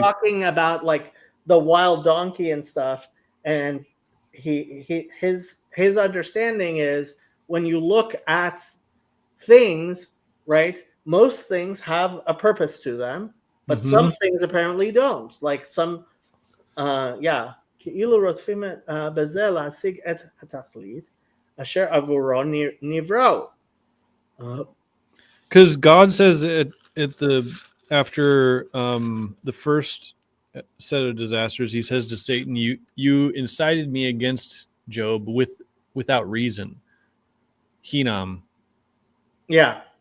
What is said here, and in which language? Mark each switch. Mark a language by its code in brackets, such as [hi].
[en] talking about, like the wild donkey and stuff. And his understanding is when you look at things, right? Most things have a purpose to them, but some things apparently don't. Like some, [he] כאילו רודפים בזה להשיג את התכלית אשר עבורו נבראו. [en] Because God says after the first set of disasters, he says to Satan, you incited me against Job without reason. [he] Hinam. [en] Yeah.